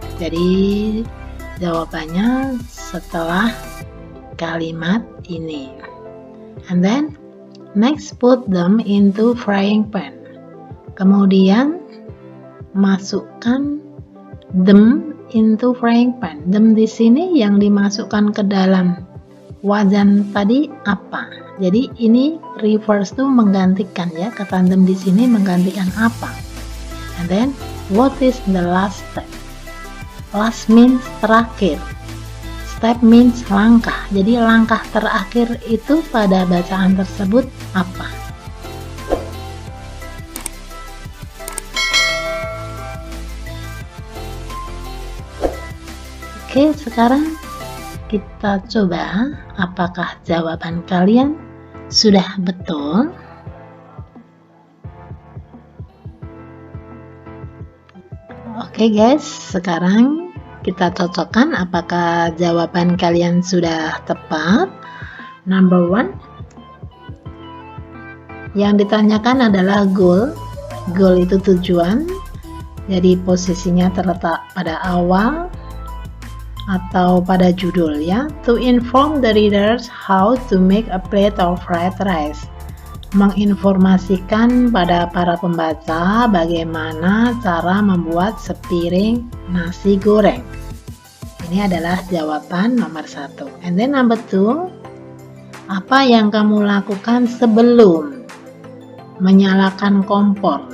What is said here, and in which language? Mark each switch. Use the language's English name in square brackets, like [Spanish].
[Indonesian] Jadi jawabannya setelah kalimat ini. [English] And then next, put them into frying pan. [Indonesian] Kemudian masukkan [English] them into frying pan. [Indonesian] Them di sini yang dimasukkan ke dalam wajan tadi apa? Jadi ini reverse tuh menggantikan ya, kata them di sini menggantikan apa? [English] And then what is the last step? Last means terakhir. Step means langkah. [Indonesian] Jadi langkah terakhir itu pada bacaan tersebut apa? Oke, sekarang kita coba apakah jawaban kalian sudah betul. Oke guys, sekarang kita cocokkan apakah jawaban kalian sudah tepat. Number 1, yang ditanyakan adalah goal. Goal itu tujuan, jadi posisinya terletak pada awal atau pada judul ya. [English] To inform the readers how to make a plate of fried rice. [Indonesian] Menginformasikan pada para pembaca bagaimana cara membuat sepiring nasi goreng. Ini adalah jawaban nomor 1. [English] And then number 2, [Indonesian] apa yang kamu lakukan sebelum menyalakan kompor?